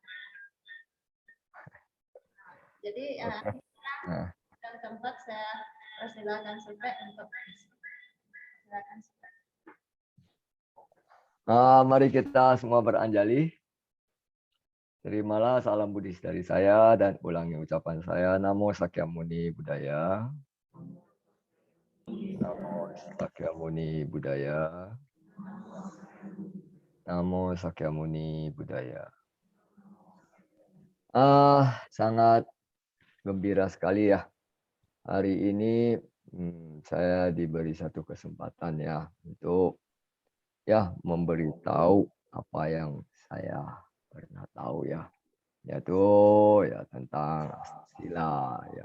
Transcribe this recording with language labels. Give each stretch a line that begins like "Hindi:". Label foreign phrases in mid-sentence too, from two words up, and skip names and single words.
Indonesian: Jadi dan tempat saya persilakan supaya untuk silakan supaya. Mari kita semua beranjali. Terimalah salam Buddhis dari saya dan ulangi ucapan saya.
Sanskrit: Namo Sakyamuni Buddhaya. Namo Sakyamuni Buddhaya. Namo Sakyamuni Buddhaya.
Indonesian: Sangat gembira sekali ya. Hari ini saya diberi satu kesempatan ya untuk ya memberitahu apa yang saya pernah tahu ya, yaitu ya tentang sila ya.